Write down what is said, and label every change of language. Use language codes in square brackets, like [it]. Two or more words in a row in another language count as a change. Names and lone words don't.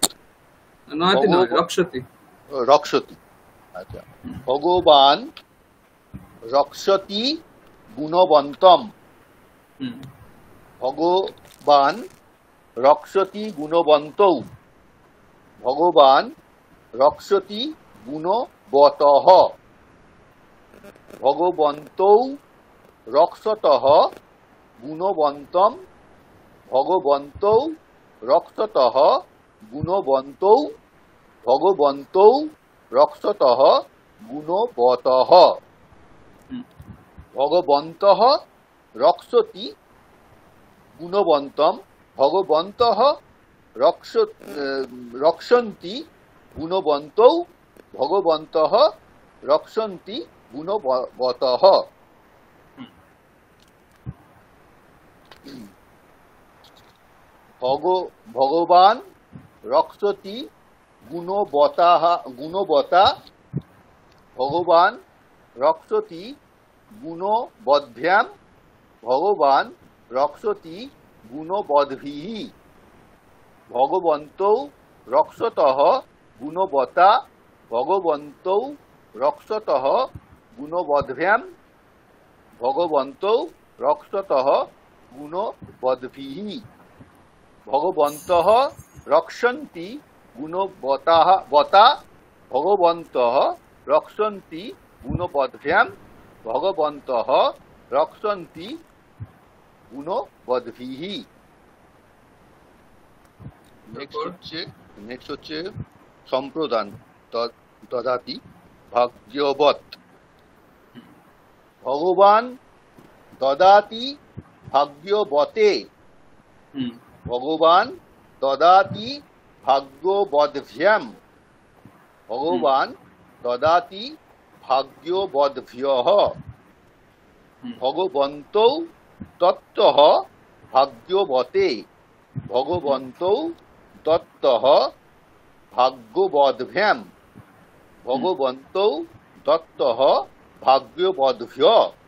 [sa] নয়তি নয়, ভগবত, রক্ষতি। রক্ষতি। আচ্ছা, ভগবান রক্ষতি গুণবন্তম, হুম, ভগবান রক্ষতি গুণবন্তৌ, ভগবান রক্ষতি গুণবতঃ, ভগবন্তৌ রক্ষতঃ গুণবন্তম, ভগবন্তৌ রক্ষতঃ গুণবন্তৌ, ভগবন্তৌ রক্ষতঃ গুণবতঃ, হুম, ভগবন্তঃ রক্ষতি গুণবন্তম, ভগবন্তঃ রক্ষন্তি গুণবন্তৌ, ভগবন্তঃ রক্ষন্তি গুণবতঃ। হুম, ভগবান রক্ষতি গুণবতাঃ, গুণবতা, ভগবান রক্ষতি গুণবদ্ভ্যাম, ভগবান রক্ষতি গুণবদ্ভিঃ, ভগবন্তৌ রক্ষতঃ গুণবতা ভগবন্তৌ রক্ষতঃ গুণবদ্ভ্যাম ভগবন্তৌ রক্ষতঃ গুণবদ্ভিঃ ভগবন্তঃ রক্ষন্তি গুণবতাঃ বতা ভগবন্তঃ রক্ষন্তি গুণবদ্ভ্যাম ভগবন্তঃ রক্ষন্তি গুণবদ্ভিঃ। [bn] নেক্সট হচ্ছে সম্প্রদান [sa] দদাতি ভাগ্যবৎ ভগবান দদাতি ভাগ্যবতে ভগবান দদাতি ভাগ্যবদ্ভ্যাম ভগবান দদাতি ভাগ্যবদ্ভ্যঃ ভগবন্তৌ তত্ত্বঃ ভাগ্যবতে ভগবন্তৌ তত্ত্বঃ ভাগ্যবদ্ভ্যাম ভগবন্তৌ তত্ত্বঃ ভাগ্যবদ্ভ্যঃ